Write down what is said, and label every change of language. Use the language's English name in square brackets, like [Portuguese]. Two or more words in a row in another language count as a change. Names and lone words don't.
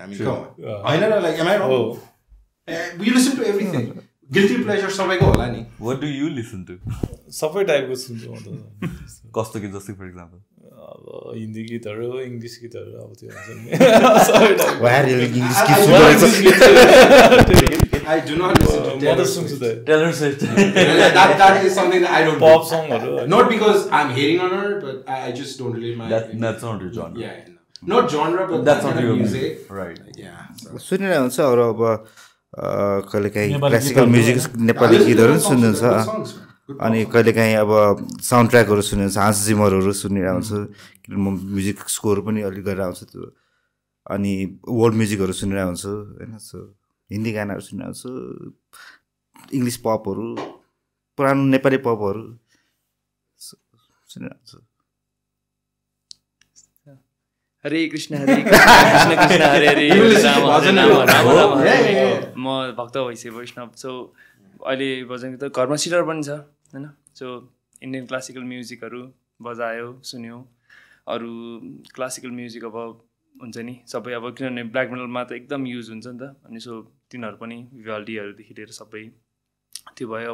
[English] I mean, come on. [Nepali] होइन र, [English] like, am I wrong? We listen to everything. Guilty pleasure [Nepali] सबैको होला नि. [English] What do you listen to? [Nepali] सबै टाइपको सुन्छु म त। कस्तो गीत जस्तै [English] for example? [Nepali] अब हिन्दी गीतहरू, इङ्ग्लिस गीतहरू, अब त्यो हुन्छ नि सबै टाइप। [English] I do not listen to [Nepali] म त सुन्छु त [English] Taylor Swift. that is something that I don't पप do. [Nepali] सङहरू। [English] Not because I'm hating on her, but I just don't relate my That's not your genre. yeah, no. Not genre, but That's that not kind of your music. Right. Yeah. So. [Nepali] सुनिरहेको हुन्छ अरू अब कहिलेकाहीँ [English] classical music [Nepali] नेपाली गीतहरू पनि सुन्नुहुन्छ। अनि कहिलेकाहीँ अब [English] sound tracks [Nepali] सुनिन्छ, हान्स जिमरहरू सुनिरहेको हुन्छु, किनभने म [English] music score [Nepali] पनि अलिक गरेर आउँछु त्यो। अनि [English] world musics [Nepali] सुनिरहेको हुन्छु होइन। सो हिन्दी गानाहरू सुनिरहेको हुन्छु, [English] English pops, [Nepali] पुरानो नेपाली पपहरू सुनिरहेको हुन्छु। हरे कृष्ण हरे कृष्ण कृष्ण हरे हरे म भक्त भैसे वैष्णव। सो अहिले भजन त घरमा सिटर पनि छ होइन। सो [English] Indian classical musics [Nepali] बजायो सुन्यो। अरू [English] classical music [Nepali] अब हुन्छ नि सबै, अब किनभने [English] black metal [Nepali] त एकदम युज हुन्छ नि त। अनि सो तिनीहरू पनि भिभाल्डीहरूदेखि लिएर सबै त्यो भयो।